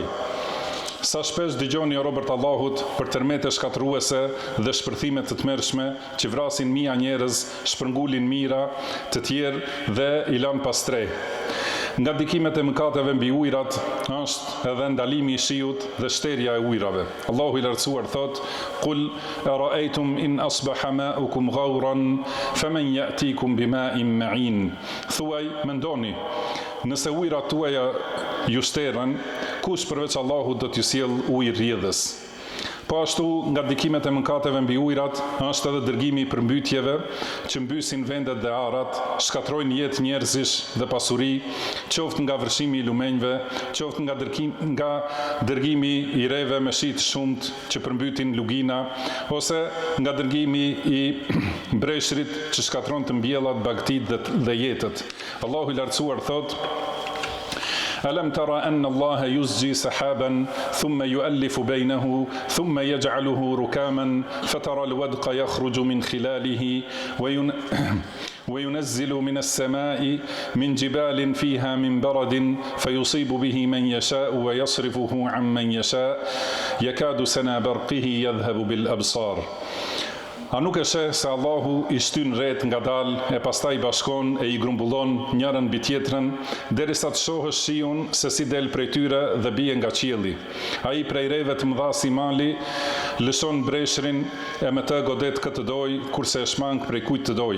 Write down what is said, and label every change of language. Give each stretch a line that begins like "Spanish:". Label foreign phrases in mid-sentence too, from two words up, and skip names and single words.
Albanian: Sa shpesh dëgjoni o robërt Allahut për tërmete shkatruese dhe shpërthime të tmerrshme që vrasin mijë njerëz, shpërngulin mijëra të tjerë dhe i lanë pas tre. Nga ndikimet e mëkateve mbi ujrat është edhe ndalimi i shiut dhe shterja e ujrave. Allahu i lartësuar thot:
Arabic: "قل أرأيتم إن أصبح ماؤكم غورا فمن يأتيكم بماء معين."
Albanian: Thuaj, mendoni, nëse ujrat tuaja ju shterën, kush përveç Allahut do t'ju sjell ujë rrjedhës? Po ashtu, nga ndikimet e mëkateve mbi ujrat është edhe dërgimi i përmbytjeve që mbysin vendet dhe arat, shkatrojnë jetë njerëzish dhe pasuri, qoftë nga vërshimi i lumenjve, qoftë nga dërgimi i reve me shi të shumt që përmbytin lugina, ose nga dërgimi i breshrit që shkatron të mbjellat, bagtit dhe jetët. Allahu i lartësuar thot:
Arabic: "ألم تر أن الله يزجي سحابا ثم يؤلف بينه ثم يجعله ركاما فترى الودق يخرج من خلاله وينزل من السماء من جبال فيها من برد فيصيب به من يشاء ويصرفه عن من يشاء يكاد سنا برقه يذهب بالأبصار."
Albanian: A nuk e sheh se Allahu i shtyn rret nga dal e pastaj i bashkon e i grumbullon njërën mbi tjetrën, derisa të shohësh shiun se si del prej tyre dhe bie nga qielli. Ai prej reve të mëdha si mali lëshon breshrin e me të godet këtë doj, kurse e shmang prej kujt të doj.